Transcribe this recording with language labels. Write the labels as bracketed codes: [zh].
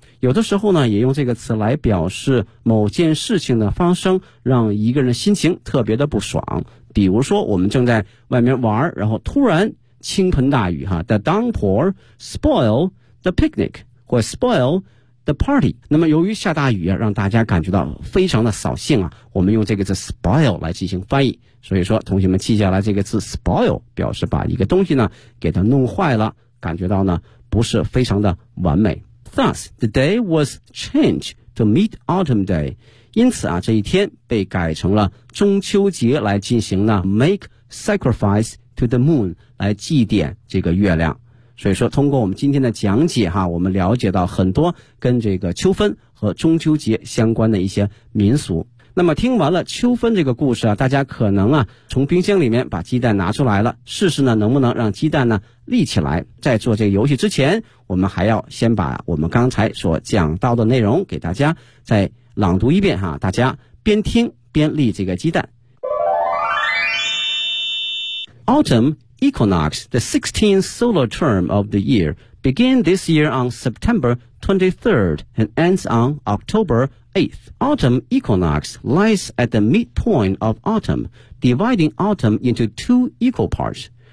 [zh] 有的时候呢也用这个词来表示某件事情的发生让一个人心情特别的不爽，比如说我们正在外面玩，然后突然倾盆大雨哈， the downpour spoil the picnic 或 spoil the party。那么由于下大雨啊，让大家感觉到非常的扫兴啊，我们用这个词 spoil 来进行翻译。所以说同学们记下来这个词 spoil， 表示把一个东西呢给它弄坏了，感觉到呢不是非常的完美。 [en] Thus, the day was changed to Mid-Autumn Day. [zh] 因此啊，这一天被改成了中秋节来进行呢 , make sacrifice to the moon, 来祭奠这个月亮。所以说通过我们今天的讲解哈，我们了解到很多跟这个秋分和中秋节相关的一些民俗。那么听完了秋分这个故事啊，大家可能啊从冰箱里面把鸡蛋拿出来了，试试呢能不能让鸡蛋呢立起来。在做这个游戏之前，我们还要先把我们刚才所讲到的内容给大家再朗读一遍哈，大家边听边立这个鸡蛋。 [en] Autumn equinox, the 16th solar term of the year, began this year on September 23rd and ends on October 8th. Autumn equinox lies at the midpoint of autumn, dividing autumn into two equal parts.